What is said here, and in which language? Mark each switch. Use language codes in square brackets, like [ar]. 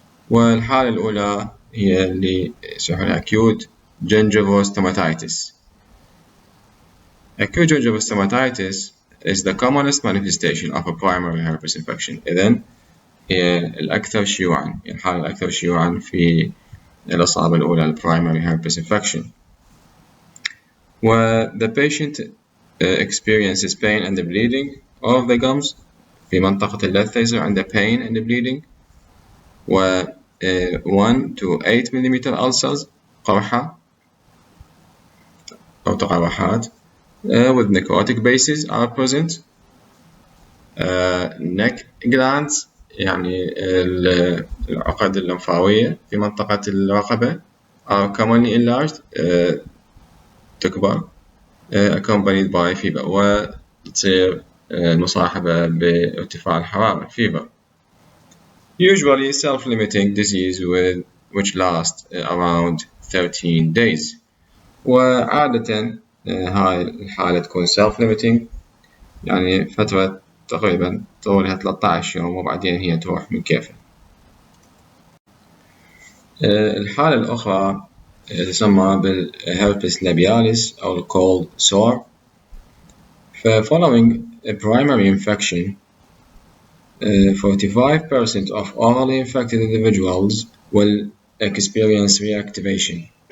[ar] والحالة الأولى هي اللي يسمونها acute gingival stomatitis. [en] Acute gingival stomatitis is the commonest manifestation of a primary herpes infection. [ar] إذن هي الأكثر شيوعاً، الحالة الأكثر شيوعاً في الإصابة الأولى primary herpes infection. [en] The patient experiences pain and the bleeding of the gums. [ar] في منطقة اللثة يصير عنده [en] pain and bleeding، 1 to 8 millimeter ulcers [ar] قرحة أو تقرحات [en] with necrotic bases are present. neck glands [ar] يعني العقد اللمفاوية في منطقة الرقبة [en] are commonly enlarged [ar] تكبر [en] accompanied by fever [ar] وتصير مصاحبة بارتفاع الحرارة fever. [en] Usually self-limiting disease which lasts around 13 days. [ar] وعادة هاي الحالة تكون self-limiting يعني فترة تقريبا طولها 13 يوم وبعدين هي تروح من كيفها. الحالة الأخرى تسمى بالherpes labialis أو cold sore. [en] following a primary infection 45% of orally infected individuals will experience reactivation.